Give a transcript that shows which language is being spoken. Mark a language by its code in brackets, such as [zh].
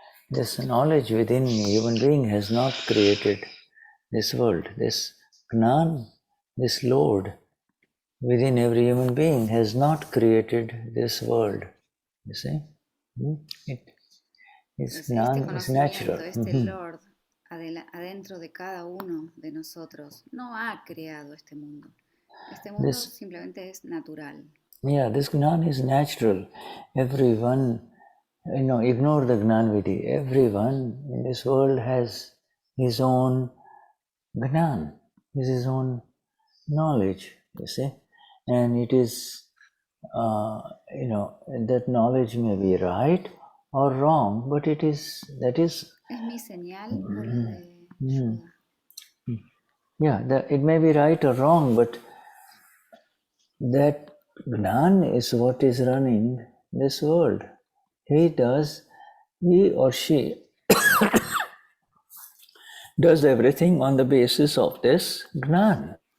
[en] This knowledge within human being has not created this world. This Gnan, this Lord within every human being has not created this world. You see? It's Gnan, it's natural. [es] Este Lord adentro de cada uno de nosotros no ha creado este mundo. Este mundo simplemente es natural. [en] Yeah, this Gnan is natural. Everyone ignore the Gnanvidi. Everyone in this world has his own Gnan, his own knowledge, you see. And it is, that knowledge may be right or wrong, but [es] Es mi señal por lo de Shuddha. [en] it may be right or wrong, but that Gnan is what is running this world. He or she does everything on the basis of this Gnan.